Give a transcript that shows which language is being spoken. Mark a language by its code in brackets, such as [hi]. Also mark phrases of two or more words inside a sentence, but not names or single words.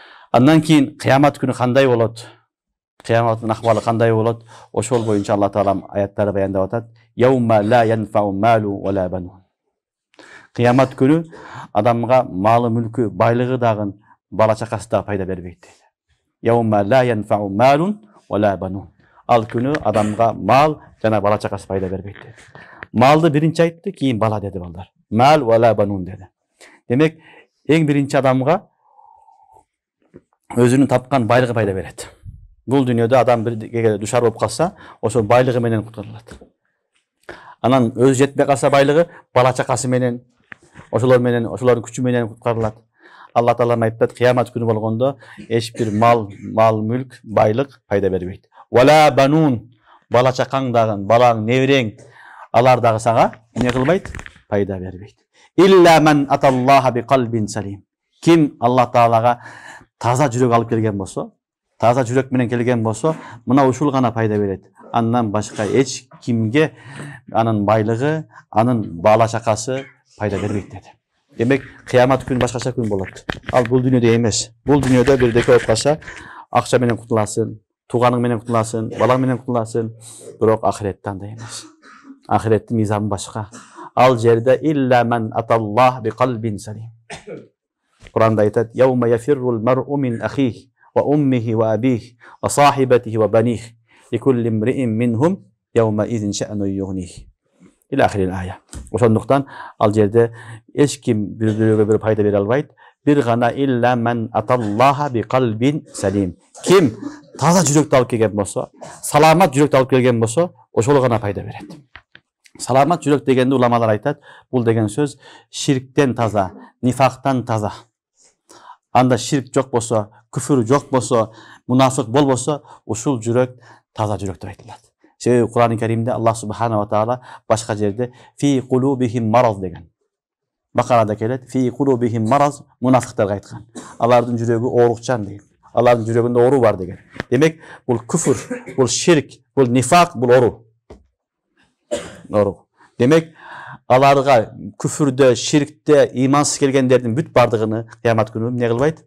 [ky] Андан кийин кыямат күнү кандай болот? Кыяматтын акыбалы кандай болот? Ошол боюнча Алла Таала аяттары баяндап атат. [ar] يوم لا ينفع مال ولا بنون. [ky] Кыямат күнү адамга малы, мүлкү, байлыгы дагы, бала чакасы да пайда бербейт дейт. [ar] يوم لا ينفع مال ولا بنون. [ky] Ал күнү адамга мал жана бала чакасы пайда бербейт дейт. Малды биринчи айтты, кийин бала деди балдар. [ar] مال ولا بنون деди. [ky] Демек, эң биринчи адамга өзүнүн тапкан байлыгы пайда берет. Бул дүйнөдө адам бирге душар болуп калса, ошол байлыгы менен куткарылат. Анан өзү жетпей калса байлыгы, бала чакасы менен, ошолордун күчү менен куткарылат. Алла Таала айтат, кыямат күнү болгондо эч бир мал, мүлк, байлык пайда бербейт. [ar] ولا بنون, [ky] бала чакаң дагы, балаң, неберең, алар дагы сага эмне кылбайт? Пайда бербейт. [ar] إلا من أتى الله بقلب سليم. [ky] Ким Алла Таалага таза жүрөк алып келген болсо, таза жүрөк менен келген болсо, мына ушул гана пайда берет. Андан башка эч кимге анын байлыгы, анын бала чакасы пайда бербейт деди. Демек, кыямат күнү башкача күн болот. Ал бул дүйнөдө эмес. Бул дүйнөдө бирдеке болуп калса, акча менен кутуласың, тууганың менен кутуласың, балаң менен кутуласың, бирок ахиретте андай эмес. Ахиреттин мизаны башка. Ал жерде [ar] إلا من أتى الله بقلب سليم. [ky] Куранда айтат: [ar] "يوم يفر المرء من أخيه وأمه وأبيه وصاحبته وبنيه لكل امرئ منهم يومئذ شأن يغنيه." إلى آخر الآية. [ky] Ошондуктан ал жерде эч ким бири-бирөөгө бир пайда бере албайт. Бир гана [ar] إلا من أتى الله بقلب سليم. [ky] Kim таза жүрөктү алып келген болсо, саламат жүрөктү алып келген болсо, ошол гана пайда берет. Саламат жүрөк дегенде уламалар айтат, бул деген сөз ширктен таза, нифактан таза. Анда ширк жок болсо, күфүр жок болсо, мунафык болбосо, ушул жүрөк таза жүрөк деп айтылат. Себеби Кур'ан-ы Керимде Аллах [ar] سبحانه وتعالى [ky] башка жерде [ar] في قلوبهم مرض [ky] деген. Бакарада келет, [ar] في قلوبهم مرض, [ky] мунафыктарга айткан. Алардын жүрөгү оорукчан дейт. Алардын жүрөгүндө оору бар деген. Демек, бул күфүр, бул ширк, бул нифак, бул оору. Демек, аларга күфүрдө, ширкте, имансыз келгендердин бүт бардыгыны кыямат күнү эмне кылбайт?